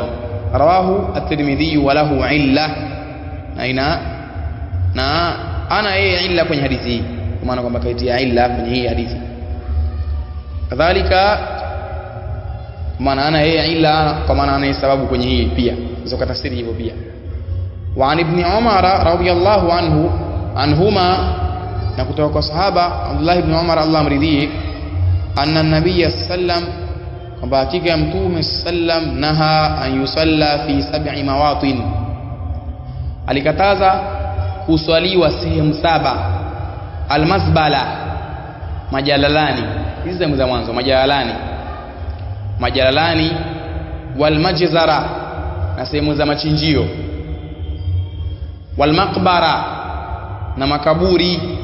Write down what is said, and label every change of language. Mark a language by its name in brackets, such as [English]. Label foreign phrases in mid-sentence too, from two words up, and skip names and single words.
[Arabic] رواه الترمذي وله علة, [Swahili] na ana yeye illa kwenye hadithi hii, kwa maana kwamba kaitia illa kwenye hii hadithi. Kadhalika maana ana yeye illa, kwa maana ana sababu kwenye hii pia, hizo tafsiri hivyo pia. [Arabic] وعن ابن عمر رضي الله عنهما, [Swahili] na kutoka kwa sahaba Abdullah ibn Umar, Allah amridhie, [Arabic] أن النبي سلم, [Swahili] kwamba hakika mtume sallam [Arabic] نهى أن يصلى في 7 مواطن, [Swahili] alikataza kuswaliwa sehemu 7. Almasbala, majalalani, hizi za mwanzo, majalalani, walmajzara, na sehemu za machinjio, walmaqbara, na makaburi,